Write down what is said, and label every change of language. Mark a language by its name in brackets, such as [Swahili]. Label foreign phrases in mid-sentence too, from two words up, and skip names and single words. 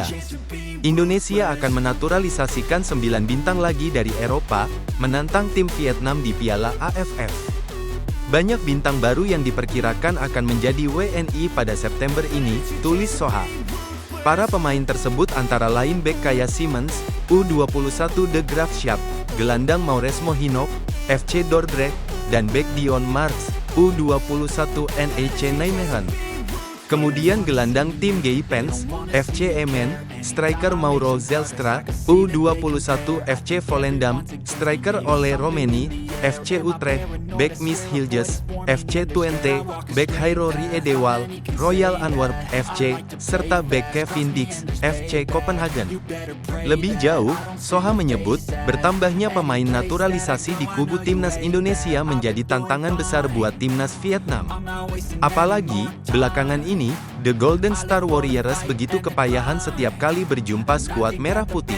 [Indonesian] Indonesia akan menaturalisasikan 9 bintang lagi dari Eropa, menantang tim Vietnam di Piala AFF. Banyak bintang baru yang diperkirakan akan menjadi WNI pada September ini, tulis Soha. Para pemain tersebut antara lain bek Kaya Simmons, U21 De Graafschap, gelandang Maures Mohinok, FC Dordrecht, dan bek Dion Marks, U21 NEC Nijmegen. Kemudian gelandang tim Geipens, FC Emmen, striker Mauro Zelstra, U21 FC Volendam, striker Ole Romeni, FC Utrecht, Bek Miss Hilges, FC Twente, Bek Hairo Riedewal, Royal Antwerp FC, serta bek Kevin Dix, FC Copenhagen. Lebih jauh, Soha menyebut, bertambahnya pemain naturalisasi di kubu timnas Indonesia menjadi tantangan besar buat timnas Vietnam. Apalagi, belakangan ini, The Golden Star Warriors begitu kepayahan setiap kali berjumpa skuad merah putih.